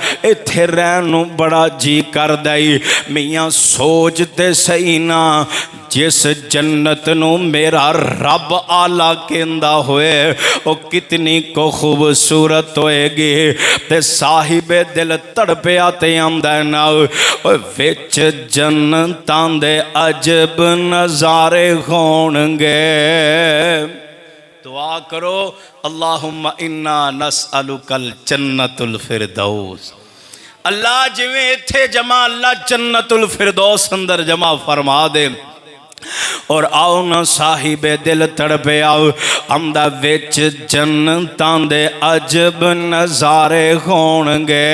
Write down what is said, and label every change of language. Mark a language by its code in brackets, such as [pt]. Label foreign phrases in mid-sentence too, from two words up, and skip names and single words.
[pa] ایتھے رہن نوں بڑا جی کردا ہے۔ میاں سوچ تے سہی نا، جس جنت نوں میرا رب اعلیٰ کہندا ہوئے وہ کتنی کو خوبصورت ہوئے گی. تے صاحب دل تڑپیا تے آندا نا، وچ جنتاں دے عجب نظارے ہون گے. دعا کرو [ar] اللهم إنا نسألك الجنة الفردوس. [pa] اللہ جویں ایتھے جمع، اللہ جنت الفردوس اندر جمع فرما دے. اور آؤ نا صاحب دل تڑپے آؤ، آندا وچ جنتاں دے عجب نظارے ہون گے.